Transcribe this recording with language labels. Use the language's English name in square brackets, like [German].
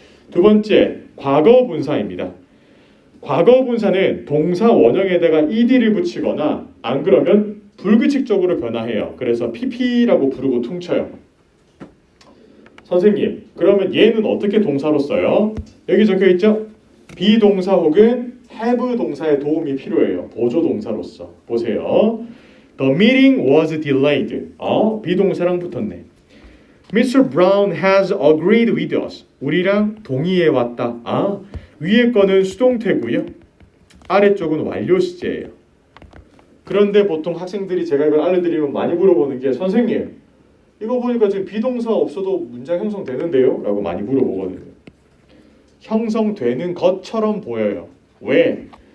[Korean] 두 번째, 과거 분사입니다. 과거 분사는 동사 원형에다가 ed를 붙이거나 안 그러면 불규칙적으로 변화해요. 그래서 pp라고 부르고 퉁쳐요. 선생님, 그러면 얘는 어떻게 동사로 써요? 여기 적혀 있죠? 비동사 혹은 have 동사의 도움이 필요해요. 보조 동사로서. 보세요. [English] The meeting was delayed. [Korean] 비동사랑 붙었네. Mr. [English] Brown has agreed with us. [Korean] 우리랑 동의해 왔다. 위에 거는 수동태고요. 아래쪽은 완료 시제예요. 그런데 보통 학생들이 제가 이걸 알려드리면 많이 물어보는 게 선생님, 이거 보니까 지금 비동사 없어도 문장 형성되는데요? 라고 많이 물어보거든요. 형성되는 것처럼 보여요. 왜?